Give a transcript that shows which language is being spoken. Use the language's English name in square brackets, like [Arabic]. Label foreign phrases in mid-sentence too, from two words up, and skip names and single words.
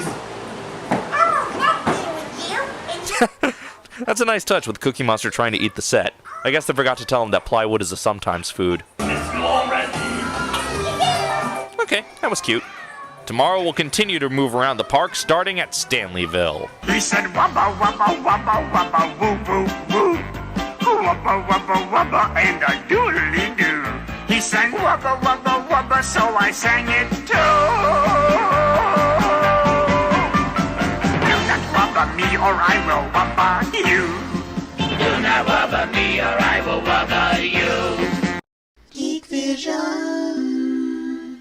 [English] I'm not here with you. And That's a nice touch with Cookie Monster trying to eat the set. I guess they forgot to tell him that plywood is a sometimes food. Miss you already. Okay, that was cute. Tomorrow we'll continue to move around the park, starting at Stanleyville. He said, wubba, wubba, wubba, wubba, woo, woo, woo. Wubba, wubba, wubba, and a doodly doo. He sang wubba, wubba, wubba, so I sang it too. Do not wubba me or I will wubba you. Do not wubba me or I will wubba you. Geek Vision.